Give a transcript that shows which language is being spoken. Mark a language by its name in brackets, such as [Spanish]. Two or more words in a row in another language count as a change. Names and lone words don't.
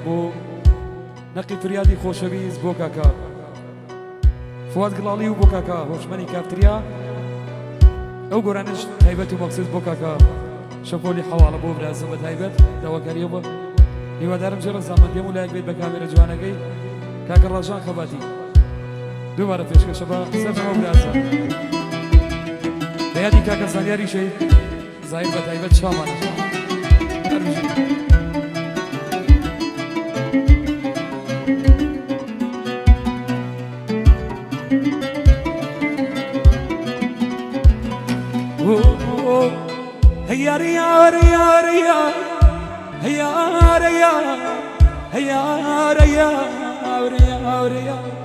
[Central Kurdish] بۆ نەقی فریادی خۆشەویست بۆ کاکە فواد گڵاڵی و بۆ کاکە هۆشمەنی کافتریا ئەو گۆرانش تایبەت و مەخصوص بۆ کاکە شەپۆلی حەواڵە بۆ برازم بە تایبەت داواکاریە بۆ هیوادارم ژێرە زامەندێم و لایەک بێت بە کامێرە جوانەکەی کاکە ڕەژان خەباتی دووبارە پێشکەشە بە سەرجەمە برازە بە یادی کاکە زانیاری شەید زایر بە تایبەت شامانە هيا ريا ريا ريا هيا ريا هيا ريا ريا ريا